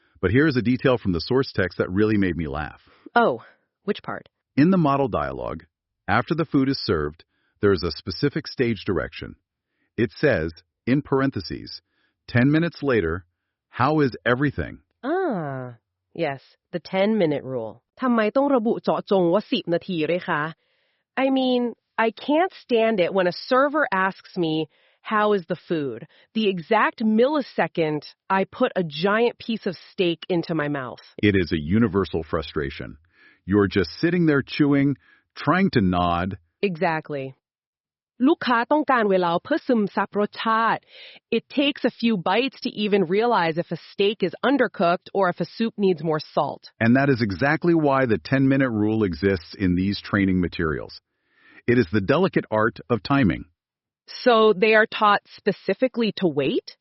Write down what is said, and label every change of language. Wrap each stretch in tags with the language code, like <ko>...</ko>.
<en>But here is a detail from the source text that really made me laugh. Oh, which part? In the model dialogue, after the food is served, there is a specific stage direction. It says, in parentheses, 10 minutes later, how is everything? Yes, the 10-minute rule.</en> <th>ทำไมต้องระบุเจาะจงว่า10 นาทีด้วยคะ?</th> <en>I mean, I can't stand it when a server asks me, how is the food? The exact millisecond I put a giant piece of steak into my mouth. It is a universal frustration. You're just sitting there chewing, trying to nod. Exactly.</en> <th>ลูกค้าต้องการเวลาเพื่อซึมซับรสชาติ.</th> <en>It takes a few bites to even realize if a steak is undercooked or if a soup needs more salt. And that is exactly why the 10-minute rule exists in these training materials. It is the delicate art of timing. So they are taught specifically to wait?</en>